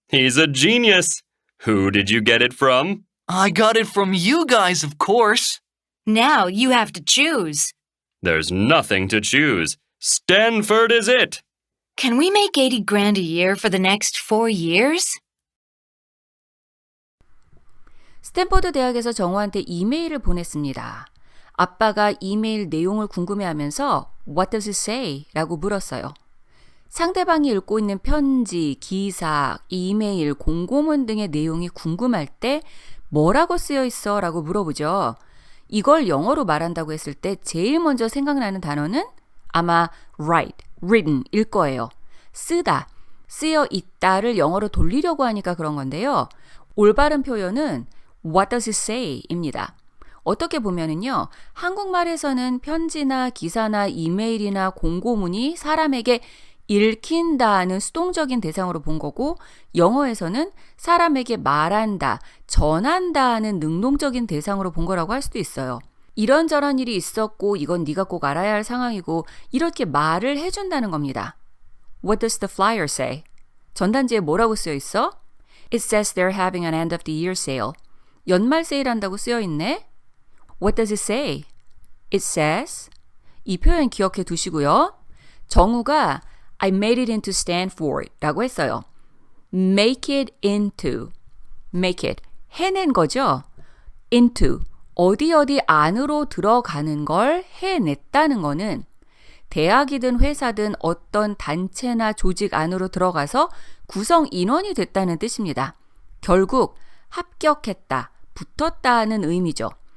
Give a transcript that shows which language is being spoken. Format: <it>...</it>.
<en>He's a genius! Who did you get it from? I got it from you guys, of course. Now you have to choose. There's nothing to choose. Stanford is it! Can we make 80 grand a year for the next 4 years?</en> <ko>스탠퍼드 대학에서 정우한테 이메일을 보냈습니다. 아빠가 이메일 내용을 궁금해하면서</ko> <en>What does it say?</en> <ko>라고 물었어요. 상대방이 읽고 있는 편지, 기사, 이메일, 공고문 등의 내용이 궁금할 때 뭐라고 쓰여 있어? 라고 물어보죠. 이걸 영어로 말한다고 했을 때 제일 먼저 생각나는 단어는 아마 write, written 일 거예요. 쓰다, 쓰여 있다를 영어로 돌리려고 하니까 그런 건데요. 올바른 표현은</ko> <en>What does it say?</en> <ko>입니다. 어떻게 보면은요, 한국말에서는 편지나 기사나 이메일이나 공고문이 사람에게 읽힌다는 수동적인 대상으로 본 거고, 영어에서는 사람에게 말한다, 전한다는 능동적인 대상으로 본 거라고 할 수도 있어요. 이런저런 일이 있었고 이건 네가 꼭 알아야 할 상황이고 이렇게 말을 해준다는 겁니다.</ko> <en>What does the flyer say?</en> <ko>전단지에 뭐라고 쓰여 있어?</ko> <en>It says they're having an end of the year sale.</en> <ko>연말 세일한다고 쓰여 있네.</ko> <en>What does it say? It says</en> <ko>이 표현 기억해 두시고요. 정우가</ko> <en>I made it into Stanford</en> <ko>라고 했어요.</ko> <en>Make it into, make it,</en> <ko>해낸 거죠. into, 어디 안으로 들어가는 걸 해냈다는 거는 대학이든 회사든 어떤 단체나 조직 안으로 들어가서 구성 인원이 됐다는 뜻입니다. 결국 합격했다, 붙었다는 의미죠.</ko>